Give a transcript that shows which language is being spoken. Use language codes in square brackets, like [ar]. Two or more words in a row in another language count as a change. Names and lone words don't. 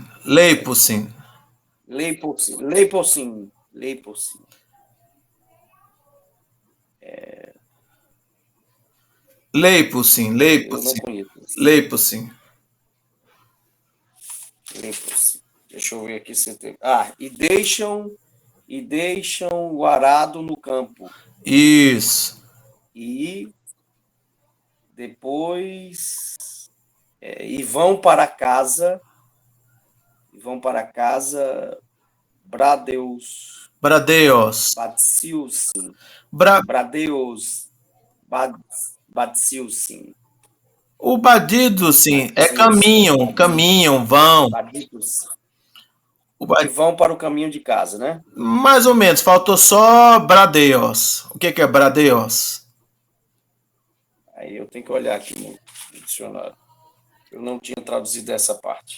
[pt] Leipucin. Deixa eu ver aqui se tem. E deixam o arado no campo. Isso. E depois e vão para casa. Bradeus. [el] Batsiusin. Batsiusin. [pt] O badido, sim, é caminham, vão. E vão para o caminho de casa, né? Mais ou menos, faltou só bradeos. O que é bradeos? Aí eu tenho que olhar aqui no dicionário. Eu não tinha traduzido essa parte.